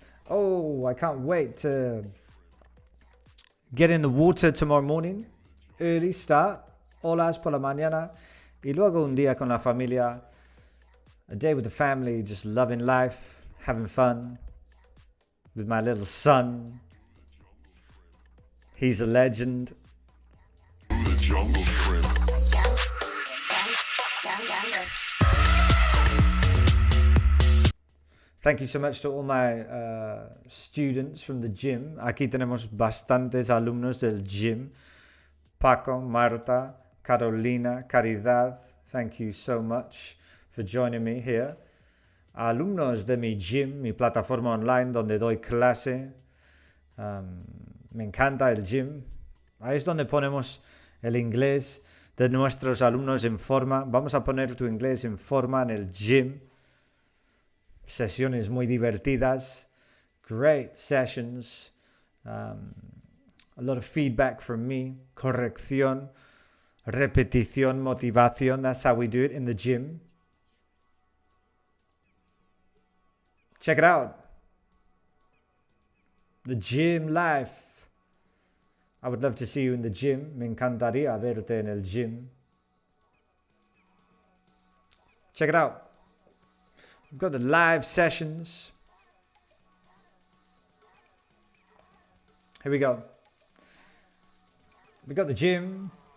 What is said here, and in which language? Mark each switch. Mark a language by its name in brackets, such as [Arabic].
[English] Oh, I can't wait to get in the water tomorrow morning. Early start. [Spanish] Olas por la mañana. Y luego un día con la familia. [English] A day with the family, just loving life, having fun. With my little son. He's a legend. Thank you so much to all my students from the gym. [Spanish] Aquí tenemos bastantes alumnos del gym. Paco, Marta, Carolina, Caridad. [English] Thank you so much for joining me here. [Spanish] Alumnos de mi gym, mi plataforma online donde doy clase. Me encanta el gym. Ahí es donde ponemos el inglés de nuestros alumnos en forma. Vamos a poner tu inglés en forma en el gym. Sesiones muy divertidas. [English] Great sessions. A lot of feedback from me. [Spanish] Corrección. Repetición. Motivación. [English] That's how we do it in the gym. Check it out. The gym life. I would love to see you in the gym. [Spanish] Me encantaría verte en el gym. [English] Check it out. We've got the live sessions. Here we go. We got the gym.